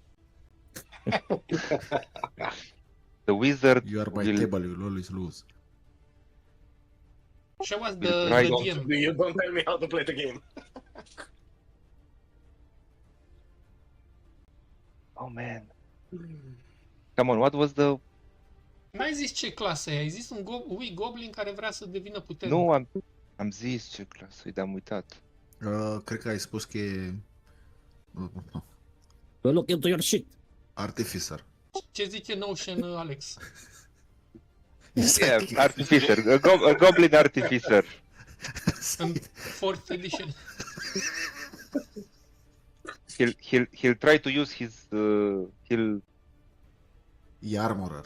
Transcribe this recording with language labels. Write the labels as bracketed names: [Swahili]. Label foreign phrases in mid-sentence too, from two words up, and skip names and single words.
[English] The wizard You are by will table, you'll always lose. Show us We'll the try DM. You don't tell me how to play the game. Oh man. Come on, what was the... [Romanian] N-ai zis ce clasă e, ai zis un [English] weak goblin [Romanian] care vrea să devină puternic. Nu, am zis ce clasă, am uitat. Cred că ai spus că e... [English] Well, look into your shit. Artificer. [Romanian] Ce zice Notion, Alex? [English] Yeah, artificer, a goblin artificer. [Romanian] În [English] 4th edition. He'll try to use his [Romanian] E armorer.